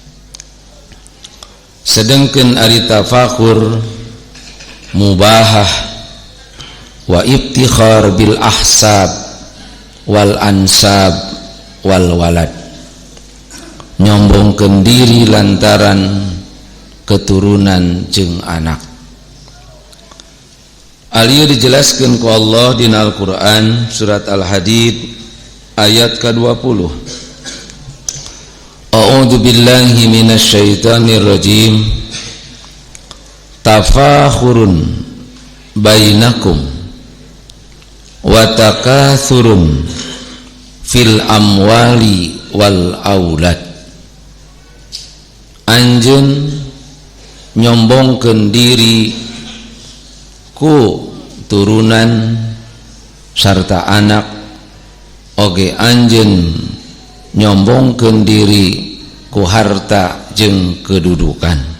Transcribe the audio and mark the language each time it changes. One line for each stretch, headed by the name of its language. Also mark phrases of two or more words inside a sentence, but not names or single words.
Sundanese: Sedengkeun ari
Arabic: تفاخر مباهاة وافتخار بالأحساب والأنساب والولد,
Sundanese: nyombongkeun diri lantaran keturunan jeung anak. Alieu dijelaskeun ku Allah dina Al-Qur'an surat Al-Hadid ayat ke-20.
Arabic: أعوذ بالله من الشيطان الرجيم. تفاخر بينكم وتكاثر في الأموال والأولاد.
Sundanese: Anjeun nyombongkeun diri ku turunan sarta anak, oge anjeun nyombongkeun diri ku harta jeung kedudukan.